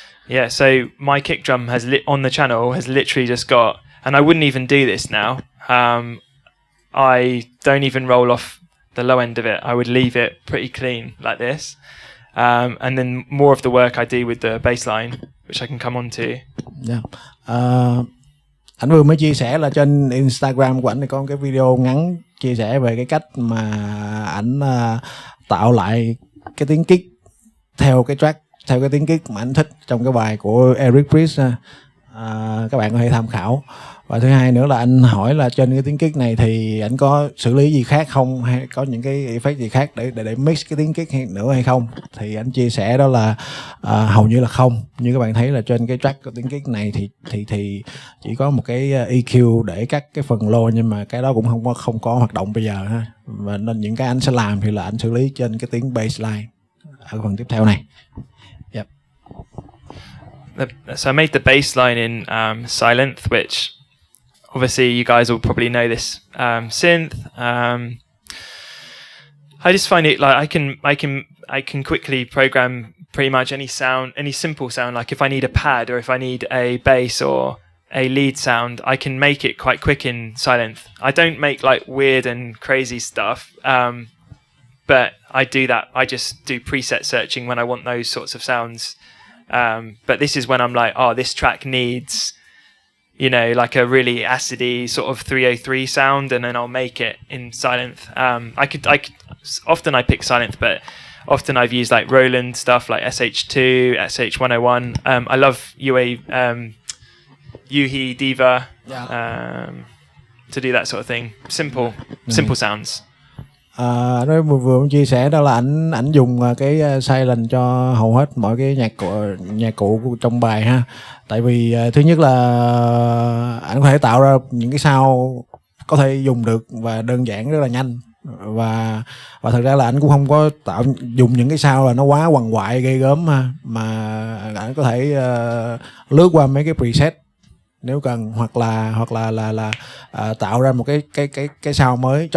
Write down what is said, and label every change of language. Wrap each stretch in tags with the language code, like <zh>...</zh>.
<en>Yeah, so my kick drum on the channel has literally just got, and I wouldn't even do this now. I don't even roll off the low end of it. I would leave it pretty clean like this. And then more of the work I do with the bass line, which I can come on to. Yeah.</en> <vi>Anh vừa mới chia sẻ là trên Instagram của anh thì có một cái video ngắn chia sẻ về cái cách mà ảnh tạo lại cái tiếng kick theo cái track, theo cái tiếng kick mà anh thích trong cái bài của Eric Priest. Các bạn có thể tham khảo. Và thứ hai nữa là anh hỏi là trên cái tiếng kick này thì anh có xử lý gì khác không, hay có những cái effect gì khác để mix cái tiếng kick nữa hay không, thì anh chia sẻ đó là hầu như là không. Như các bạn thấy là trên cái track của tiếng kick này thì chỉ có một cái EQ để cắt cái phần low, nhưng mà cái đó cũng không có hoạt động bây giờ ha. Và nên những cái anh sẽ làm thì là anh xử lý trên cái tiếng bassline ở phần tiếp theo này. Yep.</vi> <en>So I made the bass line in Silent, which obviously you guys will probably know this synth. I just find it like I can quickly program pretty much any sound, any simple sound. Like if I need a pad or if I need a bass or a lead sound, I can make it quite quick in Silent. I don't make like weird and crazy stuff, but I do that. I just do preset searching when I want those sorts of sounds. But this is when I'm like, oh, this track needs, you know, like a really acidy sort of 303 sound, and then I'll make it in Silent. I could often I pick Silent, but often I've used like Roland stuff like SH2, SH101. I love 𝗣𝗿cie𝗱𝗂𝗰𝗲 to do that sort of thing. Simple sounds.</en> <vi>Nó vừa chia sẻ đó là ảnh dùng cái silent cho hầu hết mọi cái nhạc cụ trong bài ha. Tại vì thứ nhất là ảnh có thể tạo ra những cái sound có thể dùng được và đơn giản rất là nhanh, và thật ra là ảnh cũng không có dùng những cái sound là nó quá quằn quại ghê gớm ha, mà ảnh có thể lướt qua mấy cái preset nếu cần, hoặc là tạo ra một cái sound mới.</vi>